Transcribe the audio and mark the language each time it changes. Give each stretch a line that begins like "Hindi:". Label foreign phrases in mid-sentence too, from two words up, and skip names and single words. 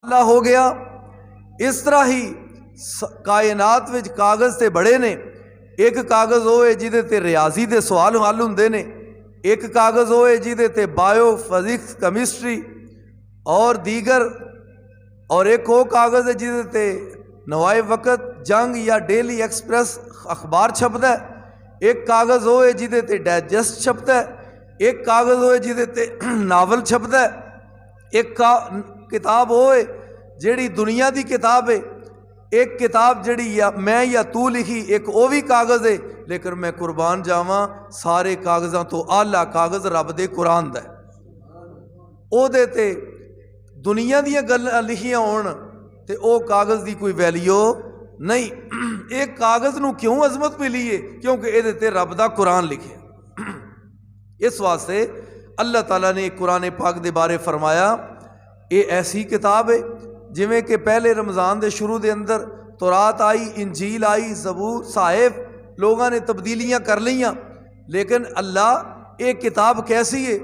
Punjabi: اللہ ہو گیا۔ اس طرح ہی کائنات وچ کاغذ تے بڑے نے، ایک کاغذ ہوئے جہدے تے ریاضی دے سوال حل ہوندے نے، ایک کاغذ ہوئے جہدے تے
English: bio physics chemistry
Punjabi: اور دیگر، اور ایک وہ کاغذ ہے جہدے تے نوائے وقت جنگ یا ڈیلی ایکسپریس اخبار چھپتا ہے، ایک کاغذ ہوئے جہدے تے ڈائجسٹ چھپتا ہے، ایک کاغذ ہوئے جہدے تے ناول چھپتا ہے، ایک کتاب ہوئے جیڑی دنیا دی کتاب ہے، ایک کتاب جیڑی یا میں یا تو لکھی، ایک وہ بھی کاغذ ہے، لیکن میں قربان جاواں سارے کاغذاں تو آلہ کاغذ رب دے قرآن دا ہے۔ او دے تے دنیا دیاں گلاں لکھیاں ہون تے او کاغذ دی کوئی ویلیو نہیں۔ ایک کاغذ نو کیوں عظمت ملی ہے؟ کیونکہ اے دے تے رب دا قرآن لکھے۔ اس واسطے اللہ تعالیٰ نے قرآن پاک دے بارے فرمایا اے ایسی کتاب ہے جویں کہ پہلے رمضان دے شروع دے اندر تورات آئی، انجیل آئی، زبور، صحائف، لوگاں نے تبدیلیاں کر لیاں، لیکن اللہ ایک کتاب کیسی ہے؟